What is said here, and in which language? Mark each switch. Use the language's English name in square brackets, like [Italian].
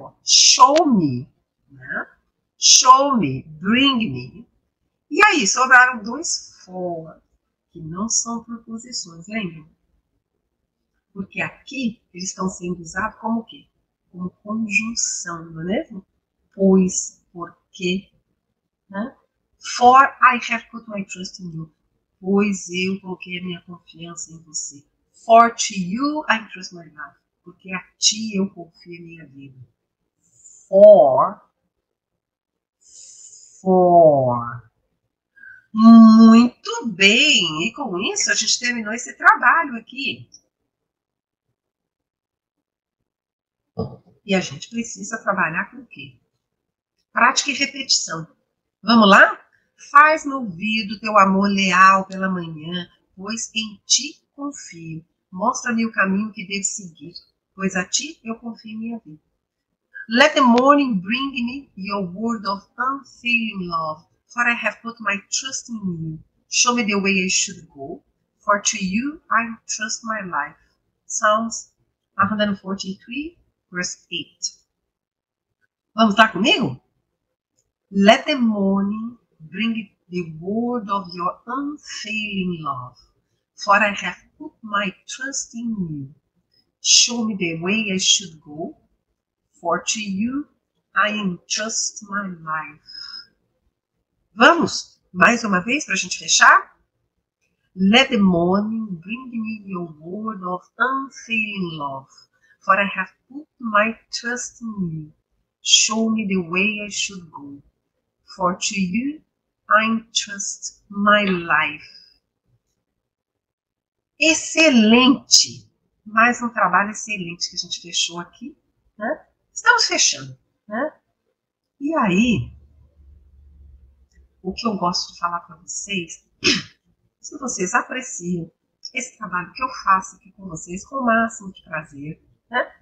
[English] Ó. Show me. Né? Show me, bring me. [Portuguese] E aí, sobraram dois for, que não são preposições, lembram? Porque aqui eles estão sendo usados como o quê? Como conjunção, não é mesmo? Pois, porque, né? [English] For I have put my trust in you. [Portuguese] Pois eu coloquei a minha confiança em você. [English] For to you I trust my life. [Portuguese] Porque a ti eu confio a minha vida. For. Muito bem! E com isso a gente terminou esse trabalho aqui. E a gente precisa trabalhar com o quê? Prática e repetição. Vamos lá? Faz-me ouvir do teu amor leal pela manhã, pois em ti confio. Mostra-me o caminho que devo seguir, pois a ti eu confio minha vida. [English] Let the morning bring me your word of unfailing love, for I have put my trust in you. Show me the way I should go, for to you I trust my life. Psalms 143, verse 8. [Portuguese] Vamos lá comigo? [English] Let the morning bring the word of your unfailing love, for I have put my trust in you. Show me the way I should go, for to you I entrust my life. [Portuguese] Vamos, mais uma vez para a gente fechar? [English] Let the morning bring me your word of unfailing love, for I have put my trust in you. Show me the way I should go, for to you I entrust my life. [Portuguese] Excelente! Mais um trabalho excelente que a gente fechou aqui, né? Estamos fechando, né? E aí, o que eu gosto de falar para vocês, se vocês apreciam esse trabalho que eu faço aqui com vocês com o máximo de prazer, né?